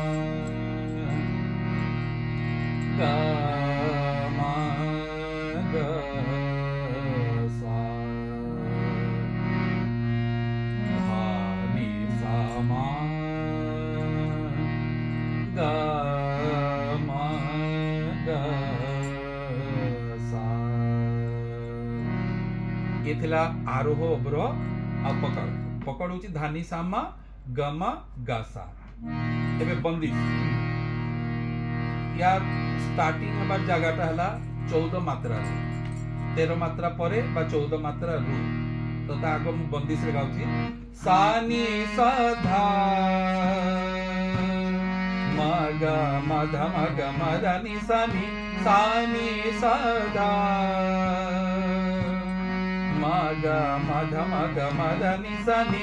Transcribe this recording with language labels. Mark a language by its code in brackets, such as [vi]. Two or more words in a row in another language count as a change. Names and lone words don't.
[or] ग म ग सा धा नि सा म ग म ग सा। ଏ ଥିଲା ଆରୋହ ଅବରୋହ ଆ ପକଡ଼। ପକଡ଼ ହୋଚି ଧାନି ସାମା ଗମା ଗାସା। ଏବେ ବନ୍ଦିଶ ୟା ଷ୍ଟାର୍ଟିଙ୍ଗ ହବାର ଜାଗାଟା ହେଲା 14 ମାତ୍ରା 13 ମାତ୍ରା ପରେ ବା 14 ମାତ୍ରାରୁ ତ ତା ଆଗରୁ ମୁଁ ବନ୍ଦିଶରେ ଗାଉଛି ସା ନି ସା ଧା म ग म ध म ग म ध नि सा नि सा धा म ग म ध म ग म ध नि सा